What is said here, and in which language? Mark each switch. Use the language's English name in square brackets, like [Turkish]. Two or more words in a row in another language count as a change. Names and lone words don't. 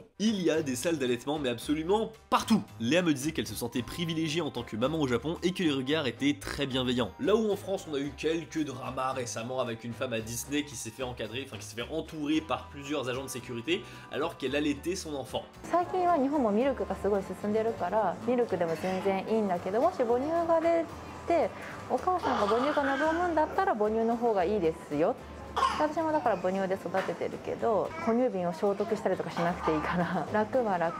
[French] Il y a des salles d'allaitement mais absolument partout. Léa me disait qu'elle se sentait privilégiée en tant que maman au Japon et que les regards étaient très bienveillants. Là où en France on a eu quelques dramas récemment avec une femme à Disney qui s'est fait encadrer, enfin qui s'est fait entourer par plusieurs agents de sécurité alors qu'elle allaitait son enfant. [Japanese] 最近は日本もミルクがすごい進んでるからミルクでも全然いいんだけど、もし母乳が出てお母さんが母乳が望むんだったら母乳の方がいいですよ。私もだから母乳で育ててるけど、哺乳瓶を消毒したりとかしなくていいから楽は楽。